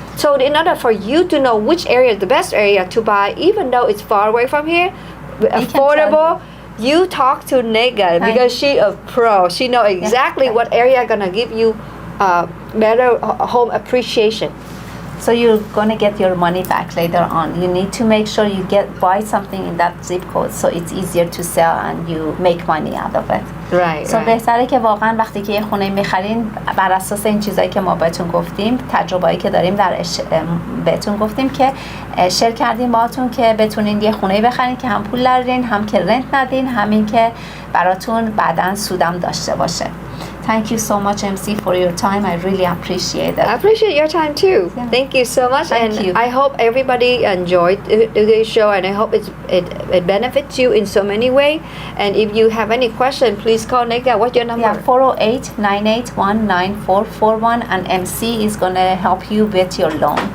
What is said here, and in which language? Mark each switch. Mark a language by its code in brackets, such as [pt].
[en] So in order for you to know which area is the best area to buy, even though it's far away from here, affordable, you talk to Nega because she a pro. She know exactly what area gonna give you better home appreciation. So you're gonna get your money back later on. You need to make sure you buy something in that zip code so it's easier to sell and you make money out of it. Right. So [fa] بهتره که واقعا وقتی که یه خونه میخرین بر اساس این چیزایی که ما بهتون گفتیم، تجربه‌ای که داریم بهتون گفتیم که شیر کردیم باهاتون که بتونین یه خونه بخرین که هم پول دارین، هم که رنت ندین، همین که براتون بعداً سودم داشته باشه. [en] Thank you so much, MC, for your time. I really appreciate it. I appreciate your time too. Yeah. Thank you so much. Thank and you. I hope everybody enjoyed today's show, and I hope it benefits you in so many ways. And if you have any question, please call Nega. What's your number? Yeah, 408-981-9441, and MC is going to help you with your loan.